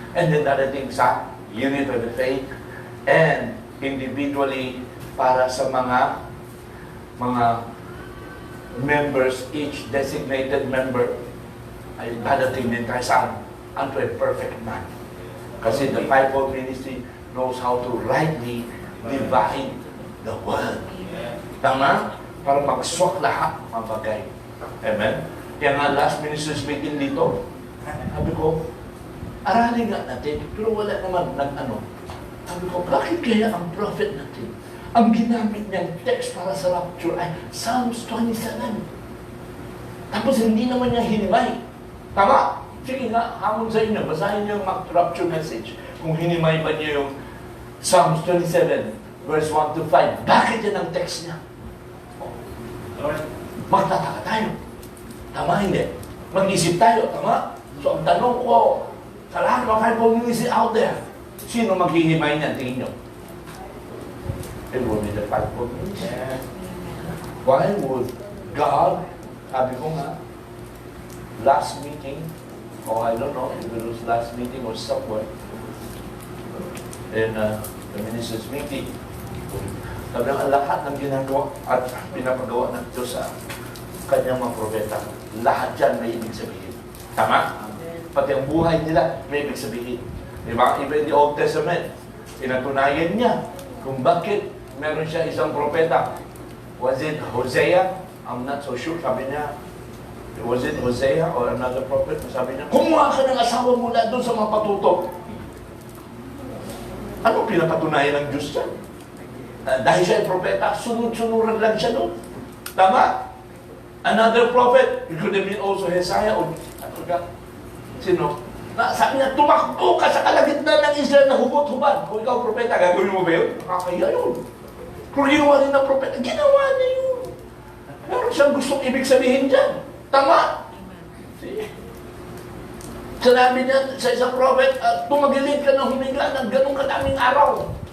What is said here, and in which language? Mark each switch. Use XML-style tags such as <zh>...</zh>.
<en>And then other things</en> <tl>sa unity of the faith and individually para sa mga members, each designated member ay dadating din tayo saan?</tl> <en>Unto a perfect man. Kasi the fivefold ministry knows how to rightly divide the word.</en> <tl>Tama? Para magswak lahat mga bagay. Amen? Kaya nga last minister's meeting dito, sabi ko, aralin nga natin, pero wala naman nag-ano. Sabi ko, bakit kaya ang prophet natin, ang ginamit niyang text para sa rapture ay Psalms 27. Tapos hindi naman niya hinimay. Tama? Sige nga, hamon sa inyo, basahin niyo yung rapture message. Kung hinimay ba niyo yung Psalms 27, verse 1 to 5. Bakit yan ang text niya? Magtataka tayo. Tama, hindi? Mag-isip tayo, tama? So, ang tanong ko, sa lahat ng fivefold ministry out there, sino maghihimay niyan, tingin nyo?</tl> <en>It will be the fivefold ministry. Why would God,</en> <tl>sabi ko nga, last meeting,</tl> <en>or I don't know if it was last meeting or somewhere,</en> <tl>in the minister's meeting, sabi ang lahat ng ginagawa at pinapagawa ng Diyos sa kanyang mga propeta, lahat dyan may ibig sabihin. Tama? Pati ang buhay nila may ibig sabihin. Diba?</tl> <en>Even in the Old Testament,</en> <tl>pinatunayan niya kung bakit meron siya isang propeta.</tl> <en>Was it Hosea? I'm not so sure.</en> <tl>Sabi niya,</tl> <en>was it Hosea or another prophet?</en> <tl>Sabi niya, kumuha ka ng asawa mula doon sa mga patutok. Ano pinapatunayan ng Diyos dyan? Dahil siya ay propeta, sunod-sunuran lang siya doon. Tama?</tl> <en>Another prophet, it could have been also Hosea</en> <tl>o sino? Sabi niya, tumakbo ka sa kalagitnaan ng Israel na hubot-hubad. Kung ikaw propeta, gagawin mo ba yun? Nakakaya yun. Kung ginawa rin ng propeta, ginawa niya yun. Meron siyang gustong ibig sabihin dyan. Tama? See? Sinabi niya sa isang prophet, tumagilid ka ng huminga ng ganong kadaming araw.</tl>